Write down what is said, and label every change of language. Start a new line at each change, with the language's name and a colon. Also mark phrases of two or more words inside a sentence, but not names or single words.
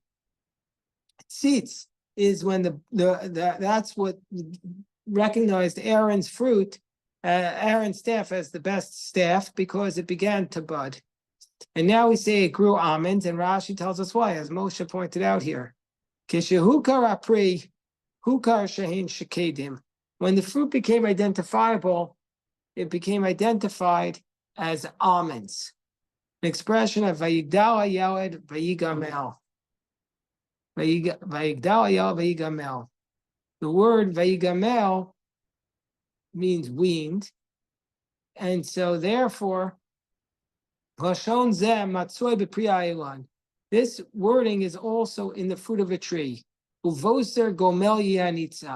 English: Tzitz is when that's what recognized Aaron's fruit, Aaron's staff as the best staff because it began to bud. And now we say it grew almonds, and Rashi tells us why, as Moshe pointed out here.
Hebrew: כשהוכר פריו, הוכר שהן שקדים.
English: When the fruit became identifiable, it became identified as almonds. An expression of
Hebrew: ויגדל הילד ויגמל. ויגדל הילד ויגמל.
English: The word vayigamel means weaned, and so therefore, this wording is also in the fruit of a tree.
Hebrew: ובוסר גומל יהיה נצה.